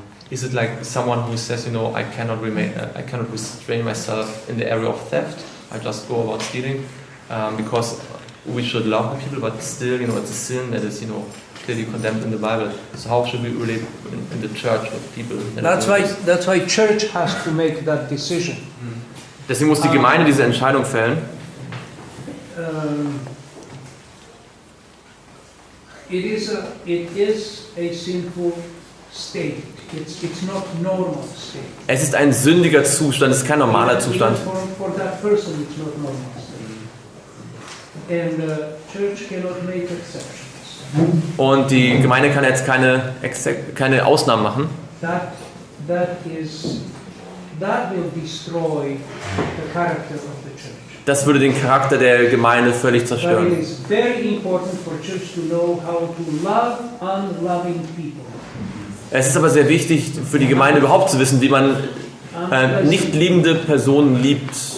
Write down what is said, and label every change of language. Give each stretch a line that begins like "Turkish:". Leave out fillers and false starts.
English: Is it like someone who says, I cannot restrain myself in the area of theft? I just go about stealing because we should love people, but still, it's a sin that is, clearly condemned in the Bible. So how should we relate in the church with people? That's why church has to make that decision.
German: Deswegen muss die Gemeinde diese Entscheidung fällen.
English: It is a sinful state. It's not normal state.
German: Es ist ein sündiger Zustand, es ist kein normaler Zustand.
English: For that person, it's not normal state. And church cannot make exceptions.
German: Und die Gemeinde kann jetzt keine Ausnahmen machen.
English: That is that will destroy the character of the church.
German: Das würde den Charakter der Gemeinde völlig
English: But
German: zerstören.
English: it is very important for church to know how to love unloving people.
German: Es ist aber sehr wichtig für die Gemeinde überhaupt zu wissen, wie man nicht liebende Personen liebt.